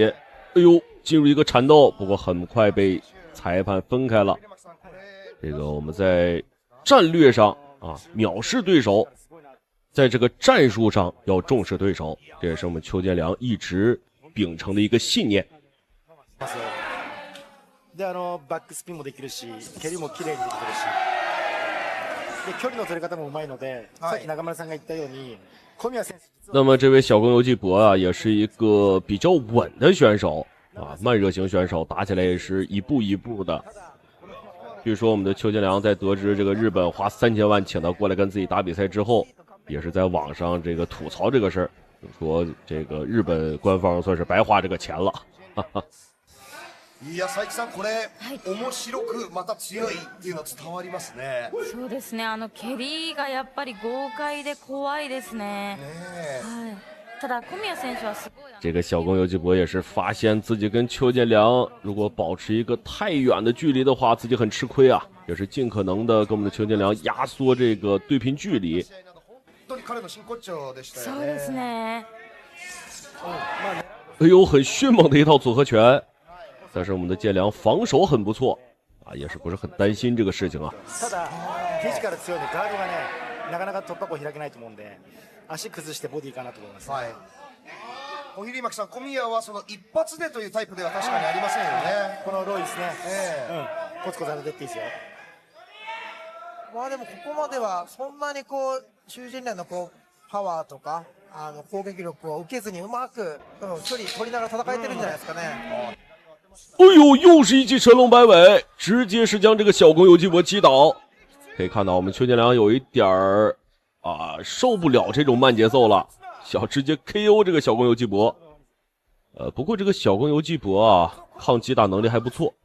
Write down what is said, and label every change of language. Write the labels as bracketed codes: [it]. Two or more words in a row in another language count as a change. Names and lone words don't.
[zh] 哎呦，进入一个缠斗，不过很快被裁判分开了。这个我们在战略上啊藐视对手，在这个战术上要重视对手，这也是我们邱建良一直秉承的一个信念。 [ja] でバックスピンもできるし、蹴りも綺麗にできてるし、で距離の取り方もうまいので、さっき中村さんが言ったように、小宮選手。 [zh] 那么这位小公游纪博啊，也是一个比较稳的选手啊，慢热型选手，打起来也是一步一步的。据说我们的邱建良在得知这个日本花3000万请他过来跟自己打比赛之后，也是在网上这个吐槽这个事儿，说这个日本官方算是白花这个钱了。哈哈。 [ja] いや佐伯さんこれ、面白くまた強いっていうの伝わりますね。そうですね。蹴りがやっぱり豪快で怖いですね。はい。ただ小宮選手はすごい。 [zh] 这个小公游纪博也是发现自己跟邱建良如果保持一个太远的距离的话，自己很吃亏啊，也是尽可能的跟我们的邱建良压缩这个对拼距离。 [ja] 本当に彼の真骨頂でしたよね。そうですね。 [zh] 哎呦，很迅猛的一套组合拳。但是我们的建良防守很不错啊，也是不是很担心这个事情啊。 [ja] ただフィジカル強いんでガードがねなかなか突破口開けないと思うんで、足崩してボディかなと思います。はい。小比巻さん、小宮はその一発でというタイプでは確かにありませんよね。このローイですね。コツコツ当ててっていいですよ。まあでもここまではそんなにこう邱建良のこうパワーとか攻撃力を受けずにうまく、距離取りながら戦えてるんじゃないですかね。 [zh] 哎呦，又是一记神龙摆尾，直接是将这个小公游纪博击倒。可以看到我们邱建良有一点儿受不了这种慢节奏了，想直接 KO 这个小公游纪博。不过这个小公游纪博啊，抗击打能力还不错。